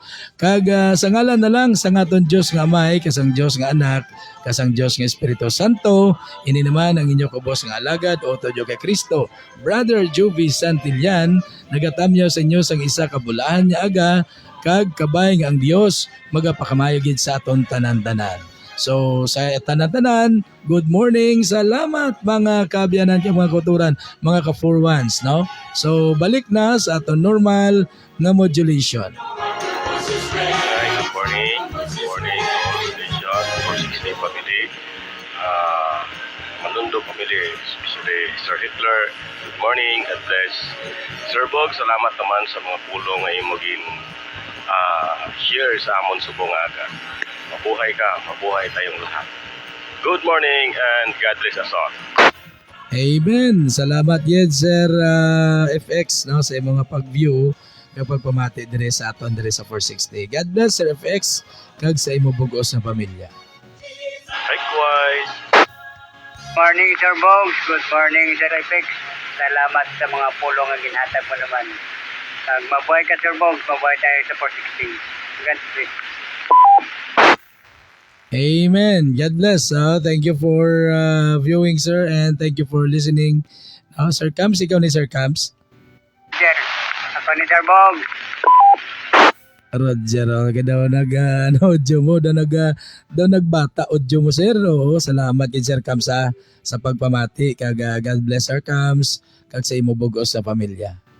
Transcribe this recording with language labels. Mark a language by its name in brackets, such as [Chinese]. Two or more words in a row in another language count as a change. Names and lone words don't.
[Hiligaynon] Kag sa ngalan na lang sa aton Dios nga Amay, kasang Dios nga Anak, kasang Dios nga Espiritu Santo, ini naman ang inyong kubos nga alagad o tudyo kay Kristo, Brother Jovi Santillan, nagatamyo sa inyo sang isa ka bulahan nga aga, kag kabay nga ang Dios magapakamayo gid sa aton tanan-tanan. So sa tanan-tanan, [English] good morning, [Hiligaynon] salamat mga kabyanan kay mga kuturan, mga ka-4-1s, no? So balik na sa aton normal nga modulation. [English] Good morning. Good morning, station 460 family. Malundo family, especially Sir Hitler. Good morning, God bless. [Hiligaynon] Sir Bog, salamat naman sa mga pulong nga imogin share sa amon subong aga. [Filipino] Mabuhay ka, mabuhay tayong lahat. [English] Good morning and God bless us all. Amen. [Hiligaynon] Salamat yun Sir FX, no, sa mga pag-view kapag pamati dire sa aton dire sa 460. [English] God bless [Hiligaynon] Sir FX kag sa imo bugos na pamilya. [English] Likewise. Morning Sir Bogs, good morning Sir FX. [Hiligaynon] Salamat sa mga pulong ang ginhatag mo naman. Mabuhay ka Sir Bogs, mabuhay tayo sa 460. [English] God bless. Amen. God bless. Thank you for viewing, sir, and thank you for listening. [Hiligaynon] Sir Camps, ikaw ni Sir Camps. Sir, ako ni Sir Bogs. Roger, okay daw audio mo, daw nagbata audio mo, sir. Oo, salamat kay Sir Camps sa pagpamati. Kag [English] God bless [Hiligaynon] Sir Camps, kag sa imo bugos sa pamilya.